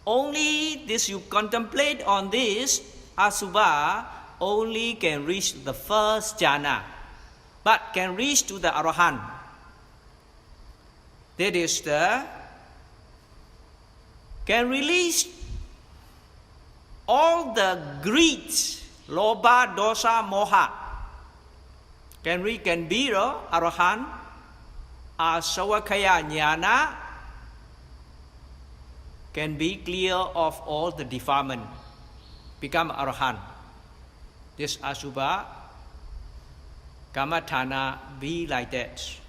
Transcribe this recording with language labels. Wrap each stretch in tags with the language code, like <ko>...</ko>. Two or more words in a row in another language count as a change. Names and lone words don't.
<en>only this you contemplate on this Asubha, only can reach the first jhana, but can reach to the Arahant. That is can release all the greed,</en> <pi>lobha, dosa, moha.</pi> <en>Can be the Arahant, Asavakaya Jnana, can be clear of all the defilement, become Arahant. This Asubha Kamathana be like that.</en>